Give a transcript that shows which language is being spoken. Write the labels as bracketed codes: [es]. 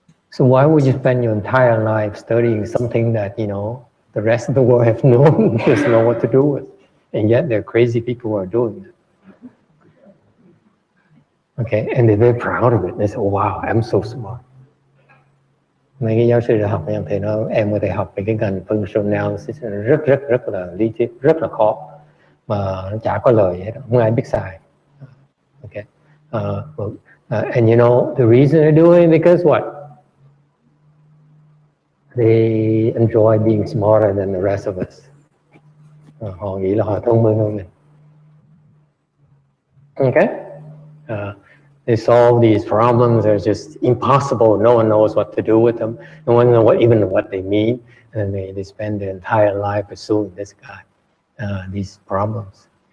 [en] So why would you spend your entire life studying something that, you know, the rest of the world have doesn't know what to do with? And yet there are crazy people who are doing it. Okay, and they're very proud of it. They say, oh, wow, I'm so smart. [vi] Mấy cái giáo sư đại học em thấy em có thể học về cái ngành functional analysis rất là lý thuyết, rất là khó mà nó chả có lời hết, không ai biết xài. [en] Okay, and you know the reason they're doing it because what? They enjoy being smarter than the rest of us. [vi] Họ nghĩ là họ thông minh hơn mình. [en] Okay. They solve these problems. They're just impossible. No one knows what to do with them. No one knows even what they mean. And they spend their entire life pursuing this guy, these problems.